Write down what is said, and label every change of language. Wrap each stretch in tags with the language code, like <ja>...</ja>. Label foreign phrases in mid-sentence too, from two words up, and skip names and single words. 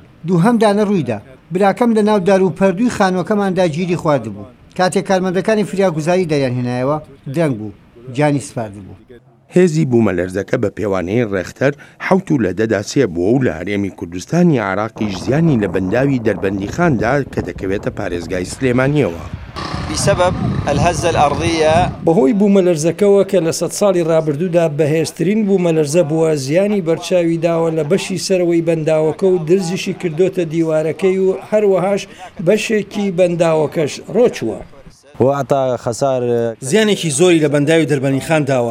<ckb>دووهەم دانە ڕوویدا، براکەم لە ناو داروپەردووی خانووەکەماندا گیری خواردبوو. کاتێک کارمەندەکانی فریاگوزاری دەریان هێنایەوە درەنگ بوو، جانی سپاردبوو. هێزی بوومەلەرزەکە بە پێوانەی ڕێختەر حوت و لە دەدا سێ بووە و لە هەرێمی کوردستانی عێراقیش زیانی لە بەنداوی دەربەندیخاندا کە دەکەوێتە پارێزگای سلێمانیەوە.</ckb> <ar>بسبب الهزة الأرضية</ar> <ckb>بەهۆی بوومەلەرزەکەوە کە لە 100 ساڵی ڕابردوودا بەهێزترین بوومەلەرزە بووە، زیانی بەرچاوی داوە لە بەشی سەرەوەی بەنداوەکە و درزیشی کردوتە دیوارەکەی و هەروەهاش بەشێکی بەنداوەکەش ڕۆچووە. زیانێکی زۆری لە بەنداوی دەربەنیخان داوە.</ckb>